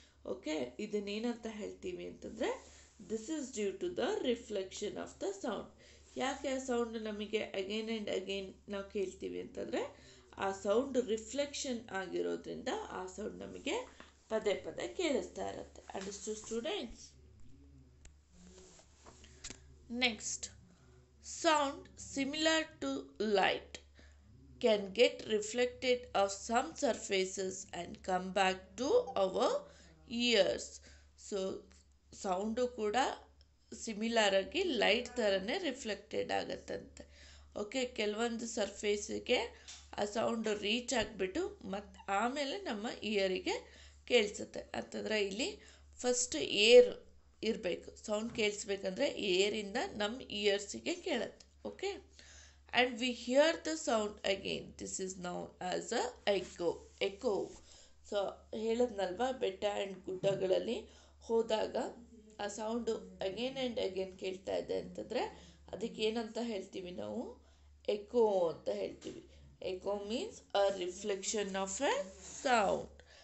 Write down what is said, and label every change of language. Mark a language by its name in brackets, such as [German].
[English] okay, [Kannada] ಇದನ್ನೇನಂತ ಹೇಳ್ತೀವಿ ಅಂತಂದರೆ [English] This is due to the reflection of the sound. [Kannada] ಯಾಕೆ ಆ ಸೌಂಡ್ ನಮಗೆ ಅಗೇನ್ ಆ್ಯಂಡ್ ಅಗೇನ್ ನಾವು ಕೇಳ್ತೀವಿ ಅಂತಂದರೆ ಆ ಸೌಂಡ್ ರಿಫ್ಲೆಕ್ಷನ್ ಆಗಿರೋದ್ರಿಂದ ಆ ಸೌಂಡ್ ನಮಗೆ ಪದೇ ಪದೇ ಕೇಳಿಸ್ತಾ ಇರುತ್ತೆ. [English] Understood students? Next, sound similar to light can get reflected of some surfaces and come back to our ears. [Kannada] So sound ಕೂಡ ಸಿಮಿಲರ್ ಆಗಿ ಲೈಟ್ ಥರನೇ ರಿಫ್ಲೆಕ್ಟೆಡ್ ಆಗುತ್ತಂತೆ. ಓಕೆ, ಕೆಲವೊಂದು ಸರ್ಫೇಸಿಗೆ ಆ ಸೌಂಡು ರೀಚ್ ಆಗಿಬಿಟ್ಟು ಮತ್ತು ಆಮೇಲೆ ನಮ್ಮ ಇಯರಿಗೆ ಕೇಳಿಸುತ್ತೆ ಅಂತಂದರೆ ಇಲ್ಲಿ ಫಸ್ಟ್ ಏರ್ ಇರಬೇಕು. ಸೌಂಡ್ ಕೇಳಿಸ್ಬೇಕಂದ್ರೆ ಏರಿಂದ ನಮ್ಮ ಇಯರ್ಸಿಗೆ ಕೇಳುತ್ತೆ. [English] Okay, and we hear the sound again. This is known as a echo. [Kannada] So ಹೇಳಿದ್ನಲ್ವಾ, ಬೆಟ್ಟ ಆ್ಯಂಡ್ ಗುಡ್ಡಗಳಲ್ಲಿ ಹೋದಾಗ ಆ ಸೌಂಡು ಅಗೇನ್ ಆ್ಯಂಡ್ ಅಗೇನ್ ಕೇಳ್ತಾ ಇದೆ ಅಂತಂದರೆ ಅದಕ್ಕೆ ಏನಂತ ಹೇಳ್ತೀವಿ ನಾವು? ಎಕೋ ಅಂತ ಹೇಳ್ತೀವಿ. [English] Echo means a reflection of a sound.